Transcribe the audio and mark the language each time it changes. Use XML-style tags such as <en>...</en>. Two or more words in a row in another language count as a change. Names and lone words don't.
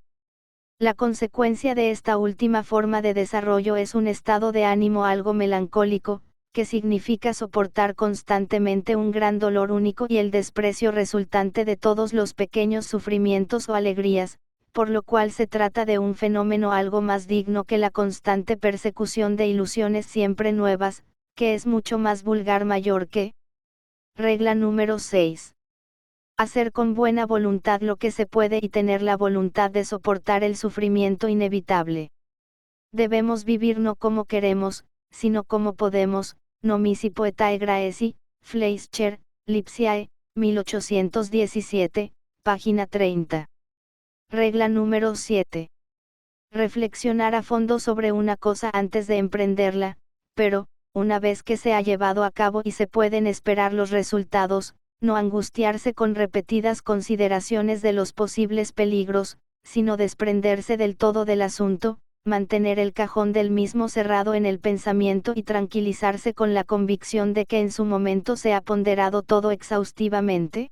<es>La consecuencia de esta última forma de desarrollo es un estado de ánimo algo melancólico, que significa soportar constantemente un gran dolor único y el desprecio resultante de todos los pequeños sufrimientos o alegrías, por lo cual se trata de un fenómeno algo más digno que la constante persecución de ilusiones siempre nuevas, que es mucho más vulgar mayor que. Regla número 6. Hacer con buena voluntad lo que se puede y tener la voluntad de soportar el sufrimiento inevitable. Debemos vivir no como queremos, sino como podemos, nomisi poetae graeci, Fleischer, Lipsiae, 1817, página 30. Regla número 7. Reflexionar a fondo sobre una cosa antes de emprenderla, pero, una vez que se ha llevado a cabo y se pueden esperar los resultados, no angustiarse con repetidas consideraciones de los posibles peligros, sino desprenderse del todo del asunto, mantener el cajón del mismo cerrado en el pensamiento y tranquilizarse con la convicción de que en su momento se ha ponderado todo exhaustivamente.</es>